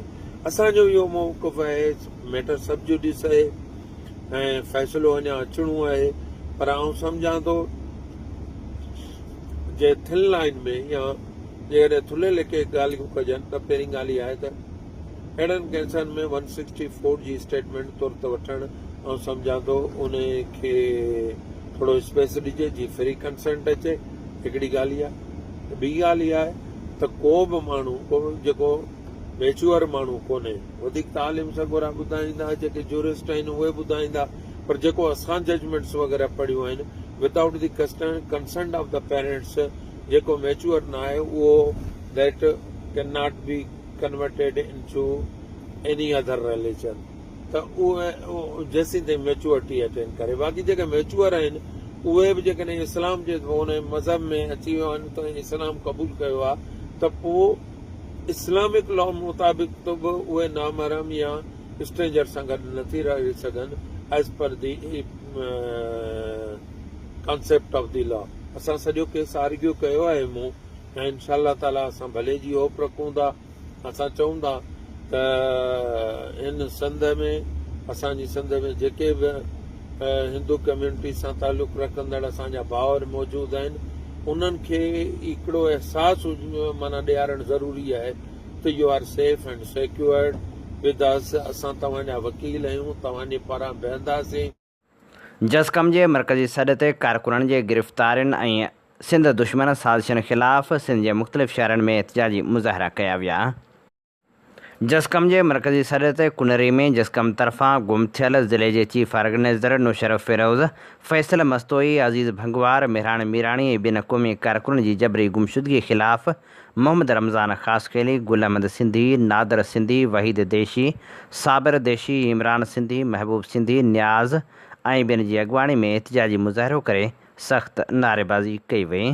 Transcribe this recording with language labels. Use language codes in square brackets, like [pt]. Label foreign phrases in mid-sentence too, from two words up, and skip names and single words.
[sd] असांजो इहो मौक़िफ़ आहे, [en] matter sub judice [sd] आहे ऐं फ़ैसिलो अञा अचिणो आहे, पर आउं सम्झां थो जे [en] thin line [sd] में या जेकॾहिं थुल्हे लेखे ॻाल्हियूं कजनि त पहिरीं ॻाल्हि इहा आहे त अहिड़नि केसनि में 164 जी स्टेटमेंट तुर्त वठणु ऐं सम्झां थो उन खे थोरो स्पेस ॾिजे जी [en] free consent [sd] अचे, हिकिड़ी ॻाल्हि इहा। ॿी ॻाल्हि इहा आहे त को बि माण्हू जेको मेच्योर माण्हू कोन्हे, वधीक तालीम सां घुरा ॿुधाईंदा, जेके जूरिस्ट आहिनि उहे ॿुधाईंदा, पर जेको असां जजमेंट्स वग़ैरह पढ़ियूं आहिनि [en] without the consent of the parents, [sd] जेको मेच्योर न आहे उहो [en] that can not be converted in to any other religion, [sd] त उहे जेसीं ताईं मेच्योरिटी अटेंड करे। बाक़ी जेके मेच्योर आहिनि उहे बि जेकॾहिं इस्लाम जे उन मज़हब में अची विया आहिनि त इस्लाम क़बूल कयो आहे त पोइ [en] Islamic law [sd] मुताबिक़ त बि उहे नामहरम या स्ट्रेंजर सां गॾु नथी रही सघनि [en] as per the concept of the law. [sd] असां सॼो केस आर्ग्यू कयो आहे मूं ऐं [ar] إن شاء تعالى [sd] असां भले जी होप रखूं था। असां चऊं था त हिन संद में असांजी संद में जेके बि हिंदू कम्यूनिटी सां तालुक़ रखंदड़ असांजा भाउर मौजूदु आहिनि उन्हनि खे हिकिड़ो अहसासु माना ॾियारणु ज़रूरी आहे त [en] you are safe and secured with us. [sd] असां तव्हांजा वकील आहियूं, तव्हांजे पारां बीहंदासीं। जसकम जे मरकज़ी सॾ ते कारकुननि जे गिरफ़्तारियुनि ऐं सिंध दुश्मन साज़िशुनि ख़िलाफ़ सिंध जे मुख़्तलिफ़ शहरनि में एहतिजाजी मुज़ाहिरा कया विया। जसकम जे मरकज़ी सॾ ते कुनरी में जसकम तरफ़ां गुम थियल ज़िले जे चीफ ऑर्गेनाइज़र नुशरफ फिरोज़, फैसल मस्तोई, अज़ीज़ भंगवार, मेहरान मीराणी ऐं ॿिनि क़ौमी कारकुननि जी जबरी गुमशुदगी ख़िलाफ़ मोहम्मद रमज़ान ख़ासकेली, गुल अहमद सिंधी, नादर सिंधी, वहीद देशी, साबिर देशी, इमरान सिंधी, महबूब सिंधी, न्याज़ ऐं ॿियनि जी अॻुवाणी में एहतिजाजी मुज़ाहिरो करे सख़्त नारेबाज़ी कई वई।